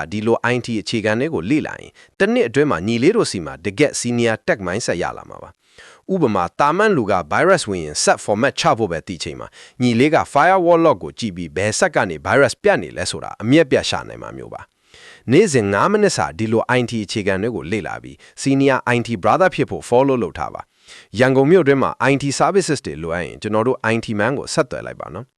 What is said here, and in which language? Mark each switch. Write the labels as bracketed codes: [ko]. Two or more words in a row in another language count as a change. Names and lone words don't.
[my] ဒီလို IT အခြေခံတွေကိုလေ့လာရင်တစ်နှစ်အတွင်းမှာညီလေးတို့စီမှာတကက် [en] senior tech mindset [my] ရလာမှာပါဥပမာတာမန်လူက virus ဝင်ရင် [en] set format [my] ချဖို့ပဲတည်ချိန်မှာညီလေးက [en] firewall log [my] ကိုကြည့်ပြီးဘယ်ဆက်ကနေ virus ပြတ်နေလဲဆိုတာအမြက်ပြတ်ရှာနိုင်မှာမျိုးပါနေ့စဉ်9မိနစ်စာဒီလို IT အခြေခံတွေကိုလေ့လာပြီး [en] senior IT brother [my] ဖြစ်ဖို့ follow လုပ်ထားပါရန်ကုန်မြို့တွင်းမှာ [en] IT services [my] တွေလိုအပ်ရင်ကျွန်တော်တို့ [en] IT man [my] ကိုဆက်သွယ်လိုက်ပါနော်